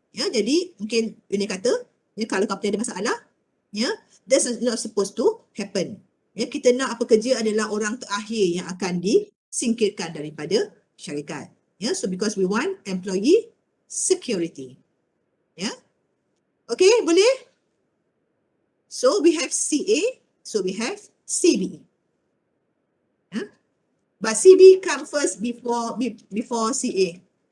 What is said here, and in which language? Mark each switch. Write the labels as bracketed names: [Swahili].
[Malay] Jadi mungkin union kata kalau company ada masalah, [English] that's not supposed to happen. [Malay] Kita nak pekerja adalah orang terakhir yang akan disingkirkan daripada syarikat. [English] So because we want employee security. Okay, [Malay] boleh? [English] So we have CA, so we have CB. But CB come first before CA.